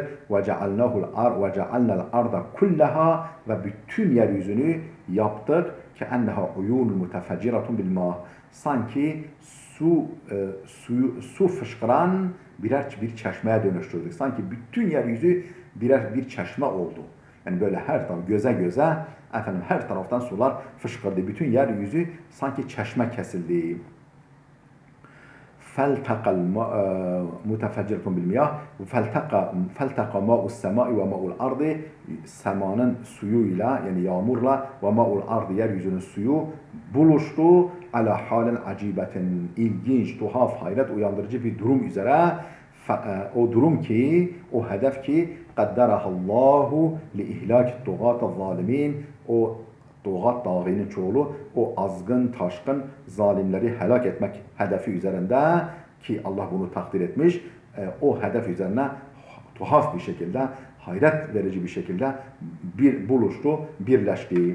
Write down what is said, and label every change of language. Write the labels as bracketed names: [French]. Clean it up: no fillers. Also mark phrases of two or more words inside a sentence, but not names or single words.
[Arabic] وجعلنا الأرض كلها, [Turkish] ve bütün yeryüzünü yaptık ki [Arabic] أنها عيون متفجرات بالماء, [Turkish] sanki su fışkıran bir çeşmeye dönüştürdük. Sanki bütün yeryüzü bir çeşme oldu. Yani böyle her taraf göze efendim her taraftan sular fışkırdı. Bütün yeryüzü sanki çeşme kesildi. [Arabic] فَالْتَقَى مُتَفَجِّرَةٌ بِالْمِيَاهِ فَالْتَقَى مَاءُ السَّمَاءِ وَمَاءُ الْأَرْضِ, [Turkish] semanın suyuyla, yani yağmurla, [Arabic] وماء الأرض, [Turkish] yeryüzünün suyu buluştu. [Arabic] على حال عجيبة, [Turkish] ilginç, tuhaf, hayret uyandırıcı bir durum üzere. O durum ki, o hedef ki [Arabic] قدره الله لإهلاك طغاة ظالمين, [Turkish] o Doğat dağının çoğulu, o azgın, taşkın zalimleri helak etmek hedefi üzerinde ki Allah bunu takdir etmiş, o hedef üzerine tuhaf bir şekilde, hayret verici bir şekilde buluştu, birleşti.